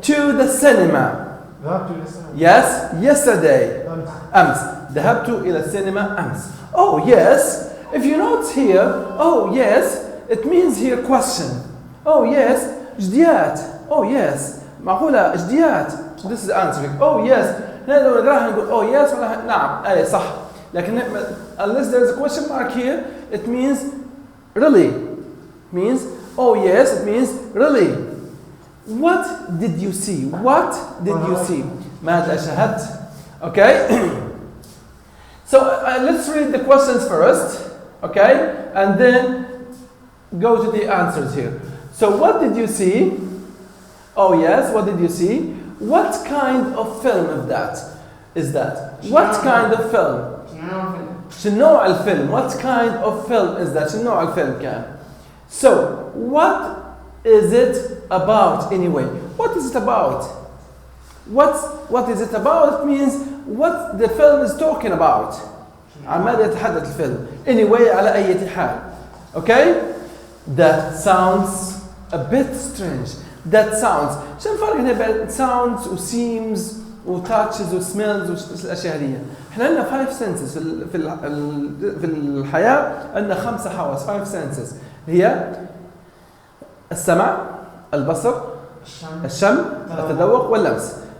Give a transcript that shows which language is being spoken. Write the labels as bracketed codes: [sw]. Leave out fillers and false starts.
[en] To the cinema. Yes, yesterday. [ar] أمس. ذهبت إلى السينما أمس. [en] Oh yes. If you note here, oh yes, it means here question. Oh yes, [ar] جديات. [en] Oh yes. [ar] معقولة جديات. [en] This is answering. Oh yes. [ar] لو نقراها نقول [en] oh yes [ar] ولا نعم. أي صح. [en] لكن unless there is a question mark here, it means really. It means oh yes, it means really. What did you see? What did you see? [ar] ماذا شاهدت? [en] Okay. So let's read the questions first, okay, and then go to the answers here. So what did you see? Oh yes, what did you see? What kind of film is that? What kind of film? [ar] شنو نوع الفيلم? [en] What kind of film is that? [ar] شنو نوع الفيلم كان? [en] So what is it about anyway? What is it about? What is it about? It means what the film is talking about. [ar] عن ماذا يتحدث الفيلم. [en] Anyway [ar] على أي حال. [en] Okay? That sounds a bit strange. That sounds. [ar] شو الفرق هنا بين sounds و seems و touches و smells والأشياء هذه؟ احنا لنا [en] 5 senses [ar] في الحياة، عندنا 5 حواس 5 senses هي السمع، البصر، الشم، التذوق واللمس.